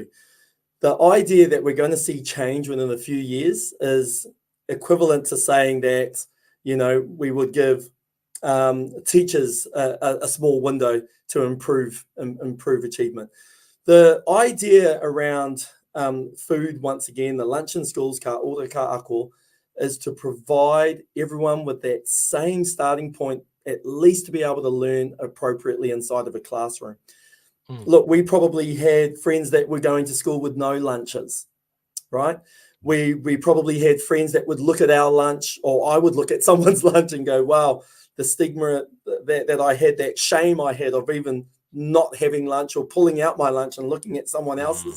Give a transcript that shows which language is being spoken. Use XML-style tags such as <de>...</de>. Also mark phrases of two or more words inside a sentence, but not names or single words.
<en>The idea that we're going to see change within a few years is equivalent to saying that we would give teachers a small window to improve achievement. The idea around food, once again, the lunch in schools, ka ora ka ako, is to provide everyone with that same starting point, at least to be able to learn appropriately inside of a classroom. Look, we probably had friends that were going to school with no lunches, right? We probably had friends that would look at our lunch, or I would look at someone's lunch and go, wow, the stigma that I had, that shame I had of even not having lunch or pulling out my lunch and looking at someone else's.</en>